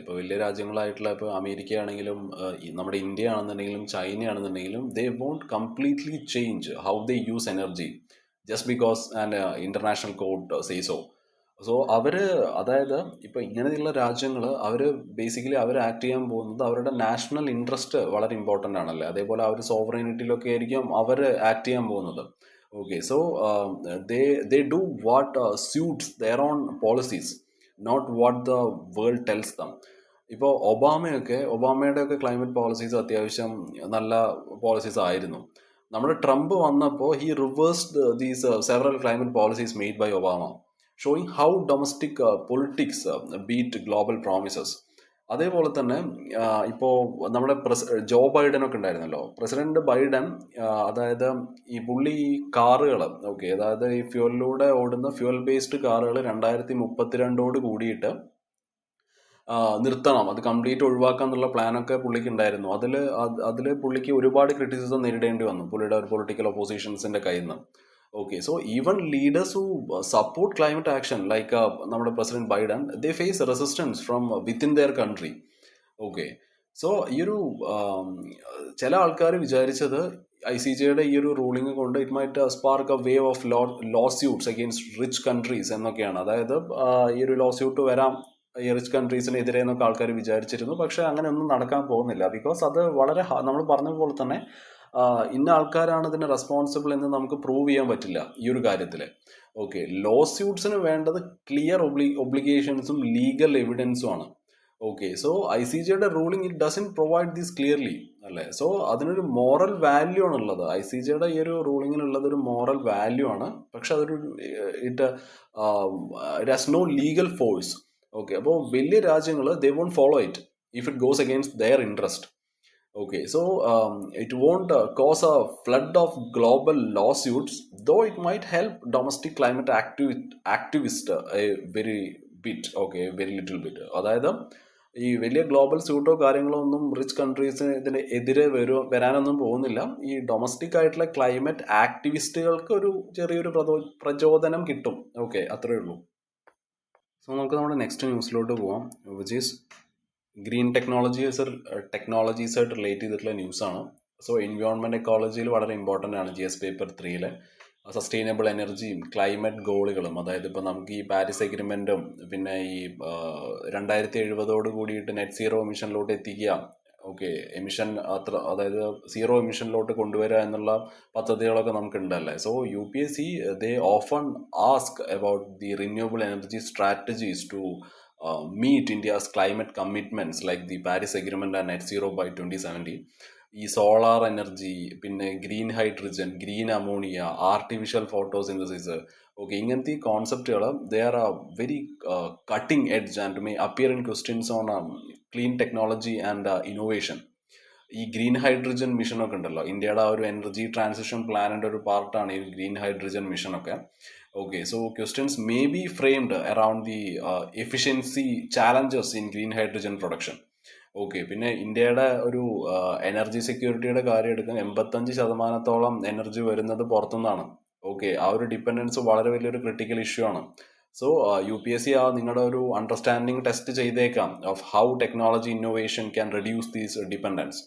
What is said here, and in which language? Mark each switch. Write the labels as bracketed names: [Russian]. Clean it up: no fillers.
[Malayalam] ഇപ്പോൾ വലിയ രാജ്യങ്ങളായിട്ടുള്ള ഇപ്പോൾ അമേരിക്ക ആണെങ്കിലും നമ്മുടെ ഇന്ത്യ ആണെന്നുണ്ടെങ്കിലും ചൈന ആണെന്നുണ്ടെങ്കിലും [English] They won't completely change how they use energy just because and international court say so. [Malayalam] So അതായത് ഇപ്പോൾ ഇങ്ങനെയുള്ള രാജ്യങ്ങൾ ബേസിക്കലി അവർ ആക്ട് ചെയ്യാൻ പോകുന്നത് അവരുടെ നാഷണൽ ഇൻട്രസ്റ്റ് വളരെ ഇമ്പോർട്ടൻ്റ് ആണല്ലേ. അതേപോലെ അവർ സോവറൈനിറ്റിയിലൊക്കെ ആയിരിക്കും അവർ ആക്ട് ചെയ്യാൻ പോകുന്നത്. [English] Okay, so they do what suits their own policies, not what the world tells them. [Malayalam] ഇപ്പോൾ ഒബാമയുടെ ഒക്കെ ക്ലൈമറ്റ് പോളിസീസ് അത്യാവശ്യം നല്ല പോളിസീസ് ആയിരുന്നു. നമ്മുടെ ട്രംപ് വന്നപ്പോൾ [English] He reversed these several climate policies made by Obama, showing how domestic politics beat global promises. [Malayalam] അതേപോലെ തന്നെ ഇപ്പോൾ നമ്മുടെ ജോ ബൈഡൻ ഒക്കെ ഉണ്ടായിരുന്നല്ലോ, പ്രസിഡന്റ് ബൈഡൻ, അതായത് ഈ പുള്ളി കാറുകൾ, ഓക്കെ, അതായത് ഈ ഫ്യൂവലിലൂടെ ഓടുന്ന ഫ്യൂവൽ ബേസ്ഡ് കാറുകൾ 2032 കൂടിയിട്ട് നിർത്തണം, അത് കംപ്ലീറ്റ് ഒഴിവാക്കാം എന്നുള്ള പ്ലാനൊക്കെ പുള്ളിക്ക് ഉണ്ടായിരുന്നു. അതിൽ പുള്ളിക്ക് ഒരുപാട് ക്രിറ്റിസിസം നേരിടേണ്ടി വന്നു പുള്ളിയുടെ ഒരു പൊളിറ്റിക്കൽ ഒപ്പോസിഷൻസിന്റെ കയ്യിൽ നിന്ന്. [English] Okay, so even leaders who support climate action, like [Malayalam] നമ്മുടെ president Biden, [English] they face resistance from within their country. [Malayalam] Okay, so ഈ ഒരു ചില ആൾക്കാർ വിചാരിച്ചത് ICJ ഈ ഒരു റൂളിംഗ് കൊണ്ട് [English] it might spark a wave of lawsuits against rich countries [Malayalam] എന്നൊക്കെയാണ്. അതായത് ഈ ഒരു ലോ സ്യൂട്ട് വരാം ഈ റിച്ച് കൺട്രീസിനെതിരെ എന്നൊക്കെ ആൾക്കാർ വിചാരിച്ചിരുന്നു. പക്ഷെ അങ്ങനെ ഒന്നും നടക്കാൻ പോകുന്നില്ല. ബിക്കോസ് അത് വളരെ നമ്മൾ പറഞ്ഞ പോലെ തന്നെ ഇന്ന ആൾക്കാരാണ് ഇതിന് റെസ്പോൺസിബിൾ എന്ന് നമുക്ക് പ്രൂവ് ചെയ്യാൻ പറ്റില്ല ഈ ഒരു കാര്യത്തിൽ. ഓക്കെ, ലോ സ്യൂട്ട്സിന് വേണ്ടത് ക്ലിയർ ഒബ്ലിഗേഷൻസും ലീഗൽ എവിഡൻസും ആണ്. [English] Okay, so ICJയുടെ ruling it doesn't provide this clearly അല്ലേ. [Malayalam] സോ അതിനൊരു മോറൽ വാല്യൂ ആണ് ഉള്ളത്. ICJയുടെ ഈ ഒരു റൂളിങ്ങിനുള്ളത് ഒരു മോറൽ വാല്യൂ ആണ്. പക്ഷെ അതൊരു [English] It has no legal force. Okay, [Malayalam] അപ്പോൾ വലിയ രാജ്യങ്ങൾ [English] They won't follow it if it goes against their interest. Okay, so it won't cause a flood of global lawsuits, though it might help domestic climate activists a very bit, okay, very little bit. [Malayalam] അതായത് ഈ വലിയ global സ്യൂട്ടോ കാര്യങ്ങളോ ഒന്നും rich കൺട്രീസിന് ഇതിന് എതിരെ വരാനൊന്നും പോകുന്നില്ല. ഈ domestic ആയിട്ടുള്ള ക്ലൈമറ്റ് ആക്ടിവിസ്റ്റുകൾക്ക് ഒരു ചെറിയൊരു പ്രചോദനം കിട്ടും. ഓക്കെ, അത്രയേ ഉള്ളൂ. സോ നമുക്ക് നമ്മുടെ നെക്സ്റ്റ് ന്യൂസിലോട്ട് പോവാം, [English] which is [Malayalam] ഗ്രീൻ ടെക്നോളജീസായിട്ട് റിലേറ്റ് ചെയ്തിട്ടുള്ള ന്യൂസാണ്. സോ എൻവയോൺമെൻറ്റ് എക്കോളജിയിൽ വളരെ ഇമ്പോർട്ടൻ്റ് ആണ് GS പേപ്പർ 3 സസ്റ്റൈനബിൾ എനർജിയും ക്ലൈമറ്റ് ഗോളുകളും. അതായത് ഇപ്പോൾ നമുക്ക് ഈ പാരീസ് എഗ്രിമെൻറ്റും പിന്നെ ഈ 2070 കൂടിയിട്ട് നെറ്റ് സീറോ എമിഷനിലോട്ട് എത്തിക്കുക, ഓക്കെ, എമിഷൻ അതായത് സീറോ എമിഷനിലോട്ട് കൊണ്ടുവരിക എന്നുള്ള പദ്ധതികളൊക്കെ നമുക്കുണ്ടല്ലേ. [English] So UPSC they often ask about the renewable energy strategies to meet India's climate commitments like the Paris Agreement and net zero by 2070. ഈ solar energy, പിന്നെ green hydrogen, green ammonia, artificial photosynthesis, okay, [Malayalam] ഇങ്ങനത്തെ ഈ കോൺസെപ്റ്റുകൾ [English] They are very cutting edge and may appear in questions on clean technology and innovation. [Malayalam] ഈ green hydrogen മിഷനൊക്കെ ഉണ്ടല്ലോ, ഇന്ത്യയുടെ ആ ഒരു energy transition പ്ലാനിൻ്റെ ഒരു പാർട്ടാണ് ഈ green hydrogen മിഷനൊക്കെ. [English] Okay, so questions may be framed around the efficiency challenges in green hydrogen production. [Malayalam] Okay, പിന്നെ ഇന്ത്യയുടെ ഒരു എനർജി സെക്യൂരിറ്റിയുടെ കാര്യം എടുക്കാൻ 85% എനർജി വരുന്നത് പുറത്തുനിന്നാണ്. ഓക്കെ, ആ ഒരു ഡിപ്പെൻഡൻസ് വളരെ വലിയൊരു ക്രിട്ടിക്കൽ ഇഷ്യൂ ആണ്. സോ UPSC നിങ്ങളുടെ ഒരു അണ്ടർസ്റ്റാൻഡിങ് ടെസ്റ്റ് ചെയ്തേക്കാം [English] Of how technology innovation can reduce these dependence.